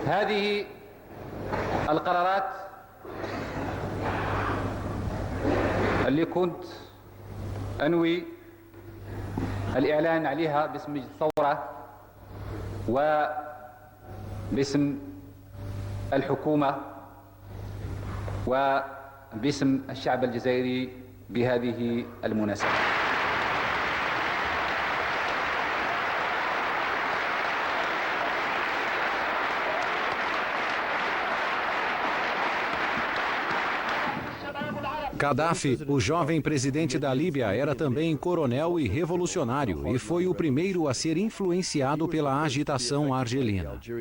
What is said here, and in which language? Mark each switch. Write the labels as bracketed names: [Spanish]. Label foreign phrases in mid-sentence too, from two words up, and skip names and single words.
[Arabic] هذه القرارات اللي كنت أنوي الإعلان عليها باسم الثورة وباسم الحكومة وباسم الشعب الجزائري بهذه المناسبة. [Portuguese] Gaddafi, o jovem presidente da Líbia, era também coronel e revolucionário e foi o primeiro a ser influenciado pela agitação argelina.